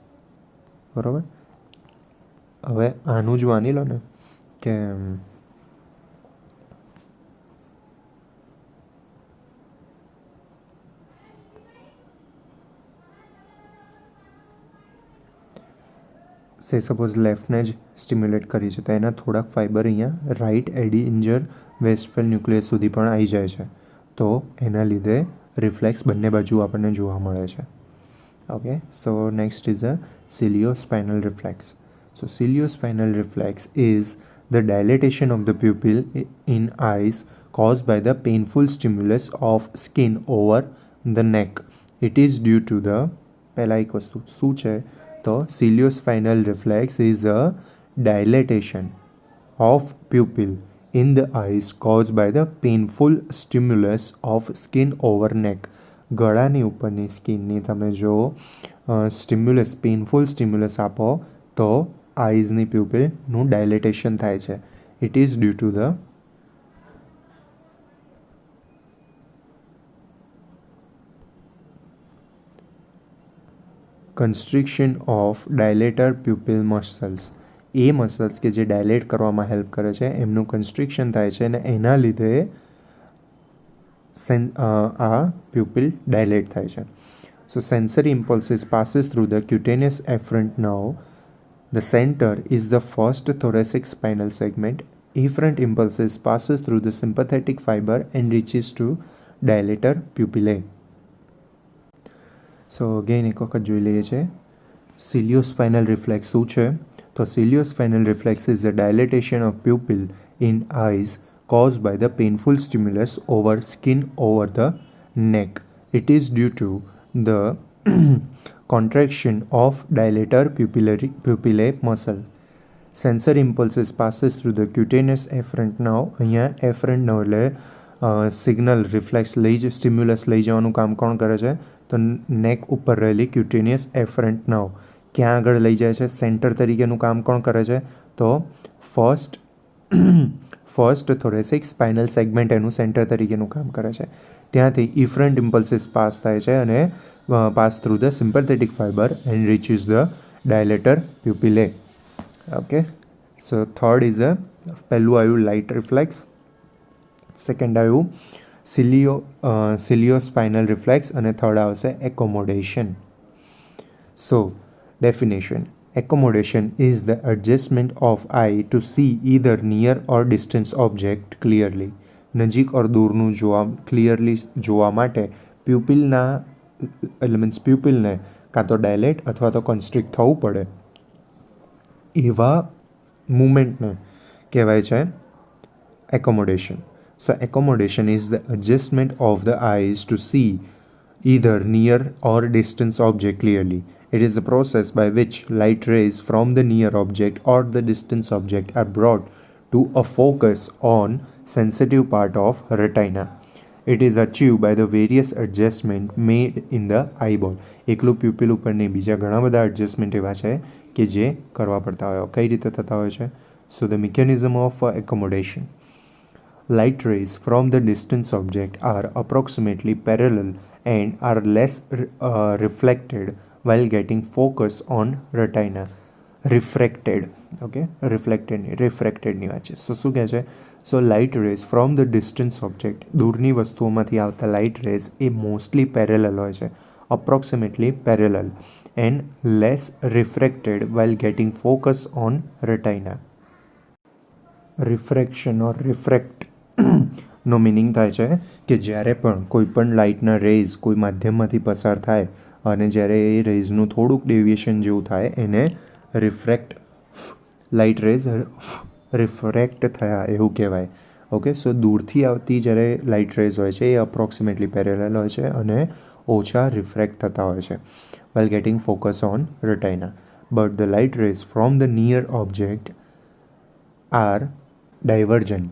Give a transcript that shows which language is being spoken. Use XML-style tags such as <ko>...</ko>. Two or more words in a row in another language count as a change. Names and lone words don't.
<gu>બરાબર, હવે આનું જ માની લો ને કે સે સપોઝ લેફ્ટને જ સ્ટિમ્યુલેટ કરી છે તો એના થોડાક ફાઇબર અહીંયા</gu> <en>right Edinger Westphal nucleus</en> <gu>સુધી પણ આવી જાય છે. તો એના લીધે રિફ્લેક્સ બંને બાજુ આપણને જોવા મળે છે.</gu> <en>okay, so next is a ciliospinal reflex. so ciliospinal reflex is the dilatation of the pupil in eyes caused by the painful stimulus of skin over the neck. It is due to the</en> <gu>પહેલા એક વસ્તુ શું છે તો</gu> <en>ciliospinal reflex is a dilatation of pupil in the eyes caused by the painful stimulus of skin over neck.</en> <gu>ગળાની ઉપરની સ્કિનની તમે જો</gu> <en>stimulus painful stimulus</en> <gu>આપો તો આઈઝની પ્યુપિલનું ડાયલેટેશન થાય છે.</gu> <en>it is due to the constriction of dilator pupil muscles.</en> <gu>એ મસલ્સ કે જે ડાયલેટ કરવામાં હેલ્પ કરે છે એમનું કન્સ્ટ્રિક્શન થાય છે અને એના લીધે આ પ્યુપિલ ડાયલેટ થાય છે.</gu> <en>so sensory impulses passes through the cutaneous afferent nerve. The center is the first thoracic spinal segment. Efferent impulses passes through the sympathetic fiber and reaches to dilator pupillae. So again</en> <gu>એક વખત જોઈ લઈએ છે</gu> <en>ciliospinal reflex</en> <gu>શું છે તો</gu> <en>ciliospinal reflex is a dilatation of pupil in eyes caused by the painful stimulus over skin over the neck. It is due to the contraction of dilator pupillae muscle. Sensory impulses passes through the cutaneous afferent nerve.</en> <gu>અહીંયા</gu> <en>afferent nerve</en> <gu>એટલે</gu> <en>signal reflex stimulus</en> <gu>લઈ જવાનું કામ કોણ કરે છે તો નેક ઉપર રહેલી</gu> <en>cutaneous afferent nerve</en> <gu>ક્યાં આગળ લઈ જાય છે સેન્ટર તરીકેનું કામ કોણ કરે છે તો</gu> <en>first thoracic spinal segment</en> <gu>એનું સેન્ટર તરીકેનું કામ કરે છે.</gu> <en>ત્યાંથી efferent impulses</en> <gu>પાસ થાય છે અને</gu> <en>pass through the sympathetic fiber and reaches the dilator pupillae. okay, so third is a</en> <gu>પહેલું આવ્યું</gu> <en>light reflex,</en> <gu>સેકન્ડ આવ્યું</gu> <en>ciliospinal reflex</en> <gu>અને થર્ડ આવશે એકોમોડેશન.</gu> <en>so definition: accommodation is the adjustment of eye to see either near or distant object clearly.</en> <gu>નજીક ઓર દૂરનું ક્લિયરલી જોવા માટે પ્યુપિલના મીન્સ પ્યુપિલને કાં તો ડાયલેટ અથવા તો કન્સ્ટ્રિક્ટ થવું પડે એવા મુમેન્ટને કહેવાય છે એકોમોડેશન.</gu> <en>So accommodation is the adjustment of the eyes to see either near or distant object clearly. It is a process by which light rays from the near object or the distant object are brought to a focus on sensitive part of retina. It is achieved by the various adjustment made in the eyeball.</en> <gu>એકલું પ્યુપિલ ઉપર નહીં, બીજા ઘણા બધા એડજસ્ટમેન્ટ એવા છે કે જે કરવા પડતા હોય. કઈ રીતે થતા હોય છે</gu> <en>So the mechanism of accommodation. Light rays from the distant object are approximately parallel and are less reflected while getting focus on retina. Refracted, okay, refracted</en> <gu>ની વાત છે. શું કહે છે?</gu> <en>so light rays from the distance object,</en> <gu>દૂરની વસ્તુઓમાંથી આવતા લાઇટ રેઝ એ મોસ્ટલી પેરેલલ હોય છે,</gu> <en>approximately parallel and less refracted while getting focus on retina. refraction or refract</en> <gu>નો મિનિંગ થાય છે કે જ્યારે પણ કોઈ પણ લાઇટના રેઝ કોઈ માધ્યમમાંથી પસાર થાય અને જ્યારે એ રેઝનું થોડુંક ડેવિએશન જેવું થાય એને રિફ્રેક્ટ,</gu> <en>light rays refract</en> <gu>થયા એવું કહેવાય. ઓકે, સો દૂરથી આવતી જ્યારે લાઇટ રેઝ હોય છે એ</gu> <en>approximately parallel</en> <gu>હોય છે અને ઓછા રિફ્રેક્ટ થતા હોય છે</gu> <en>while getting focus on retina. But the light rays from the near object are divergent.</en>